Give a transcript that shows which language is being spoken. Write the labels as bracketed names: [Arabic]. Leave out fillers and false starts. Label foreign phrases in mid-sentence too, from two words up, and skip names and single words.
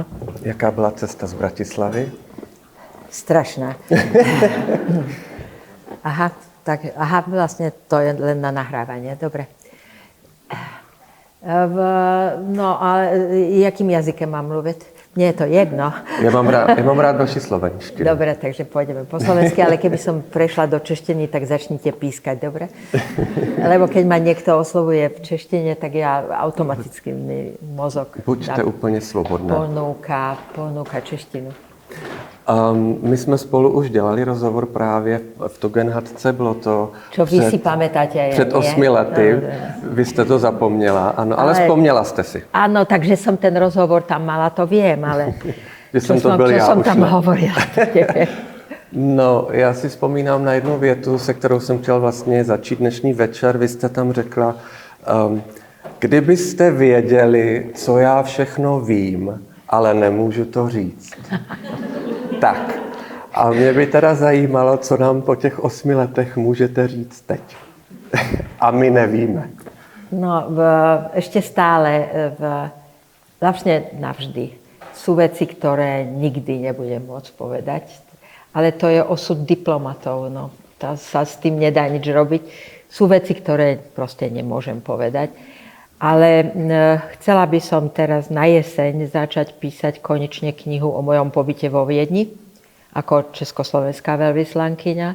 [Czech] Jaká byla cesta z Bratislavy? Strašná. [Slovak] Aha, vlastne to je len na nahrávanie, dobre. [Czech] No, ale jakým jazykem mám mluviť? [Slovak] Mne je to jedno. Ja mám rád vaši slovenštinu. Dobre, takže pôjdeme po slovensky, ale keby som prešla do češtiny, tak začnite pískať, dobre? Lebo keď ma niekto oslovuje v češtine, tak ja automaticky mi mozog [Czech] Buďte úplne svobodná. [Slovak] ponúka češtinu. [Czech] My jsme spolu už dělali rozhovor právě v Tugendhatce, bylo to [Slovak] Čo vy si pamätáte? [Czech] před 8 lety. Vy jste to zapomněla, ano, ale vzpomněla jste si. [Slovak] Áno, takže som ten rozhovor tam mala, to viem, ale [Czech] Že jsem to byl já, [Slovak] som už tam [Czech] ne. [Slovak] hovorila. [Czech] No, já si vzpomínám na jednu větu, se kterou jsem chtěl vlastně začít dnešní večer. Vy jste tam řekla, kdybyste věděli, co já všechno vím, ale nemůžu to říct. Tak. A mě by teda zajímalo, co nám po těch 8 letech můžete říct teď. A my nevíme. [Slovak] No, ešte stále, vlastne navždy, sú veci, ktoré nikdy nebudem môcť povedať. Ale to je osud diplomatov, no. To sa s tým nedá nič robiť. Sú veci, ktoré proste nemôžem povedať. Ale chcela by som teraz na jeseň začať písať konečne knihu o mojom pobyte vo Viedni ako československá veľvyslankyňa.